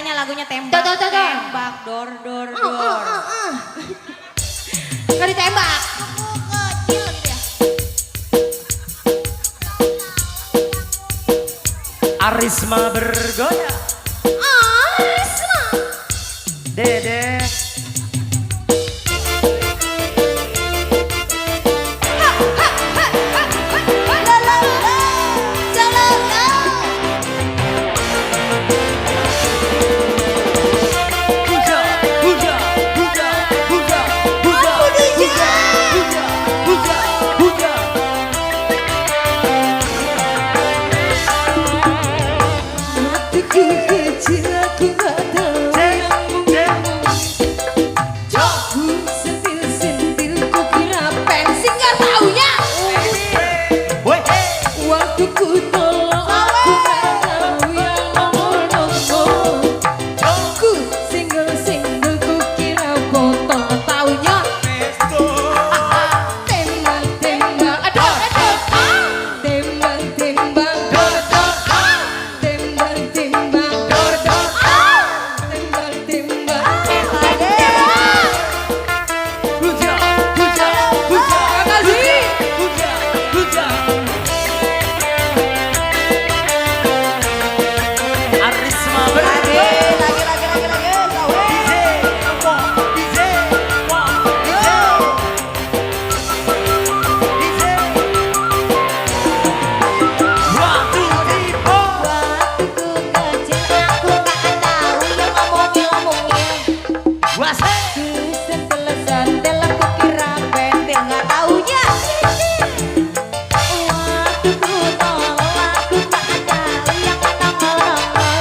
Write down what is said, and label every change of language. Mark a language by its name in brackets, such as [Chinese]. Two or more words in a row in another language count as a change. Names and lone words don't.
[Indonesian] lagunya tembak. Tuh. Tembak dor dor dor. Gak ditembak. Kecil gitu ya. Arisma bergoyang. Arisma. Dede. Puja, puja, puja, puja, puja, puja, puja, puja. Hatiku kecil aku gak tahu yang ku sentil-sentil ku kira Pensi gak taunya. Woi, waktu ku tolak aku gak tahu yang nomor-nomor. Ku single-single ku kira botol taunya tembak-tembak. Aduh. Tembak-tembak. Tembak-tembak. Tembak-tembak. puja, puja, puja, Makasih. puja, puja. Arisma bergoyang. Lagi. DJ, wah, DJ, wah, DJ. [English] One, two, three, four. [Indonesian] Waktu ku kecil aku gak tahu yang ngomongnya. Wase. Ku sentil-sentil aku kira pentil gak taunya. Waktu ku tolak aku gak tahu yang nongol-nongol.